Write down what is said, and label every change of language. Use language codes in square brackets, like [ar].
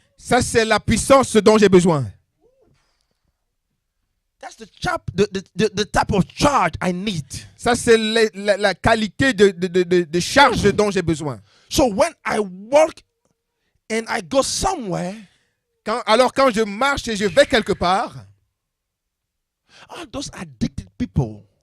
[fr] Ça, c'est la puissance dont j'ai besoin. [en] That's the type of charge I need. [fr] Ça, c'est la qualité de charge dont j'ai besoin. [en] So when I walk and I go somewhere, [fr] Alors, quand je marche et je vais quelque part, [en] all those addicted people,